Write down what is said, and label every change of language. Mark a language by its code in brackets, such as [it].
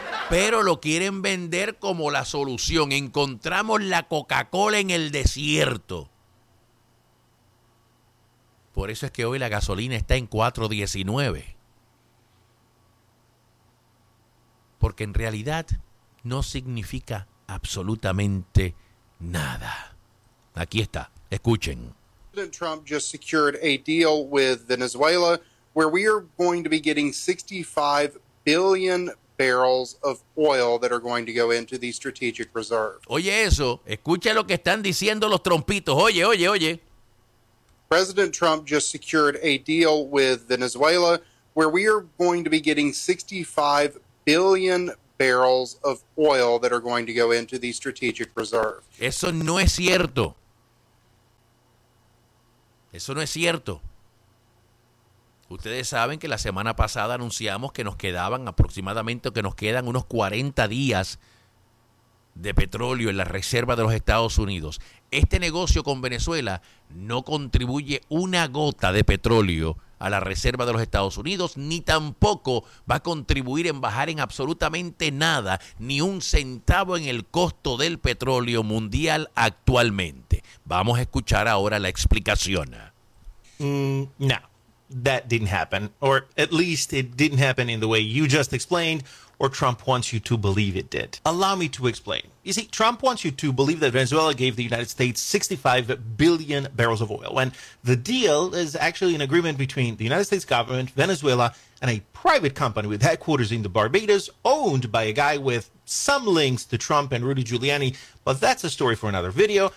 [es] Pero lo quieren vender como la solución. Encontramos la Coca-Cola en el desierto. Por eso es que hoy la gasolina está en 4.19. Porque en realidad no significa absolutamente nada. Aquí está, escuchen. [en] President Trump just secured a deal with Venezuela where we are going to be getting 65 billion barrels of oil that are going to go into the strategic reserve. [es] Oye eso, escucha lo que están diciendo los trompitos. Oye, oye, oye. [en] President Trump just secured a deal with Venezuela where we are going to be getting 65 billion barrels of oil that are going to go into the strategic reserve. [es] Eso no es cierto. Eso no es cierto. Ustedes saben que la semana pasada anunciamos que nos quedaban aproximadamente, que nos quedan unos 40 días de petróleo en la reserva de los Estados Unidos. Este negocio con Venezuela no contribuye una gota de petróleo a la reserva de los Estados Unidos, ni tampoco va a contribuir en bajar en absolutamente nada, ni un centavo en el costo del petróleo mundial actualmente. Vamos a escuchar ahora la explicación. [en] No. That didn't happen, or at least it didn't happen in the way you just explained, or Trump wants you to believe it did. Allow me to explain. You see, Trump wants you to believe that Venezuela gave the United States 65 billion barrels of oil, when the deal is actually an agreement between the United States government, Venezuela, and a private company with headquarters in the Barbados, owned by a guy with some links to Trump and Rudy Giuliani, but that's a story for another video.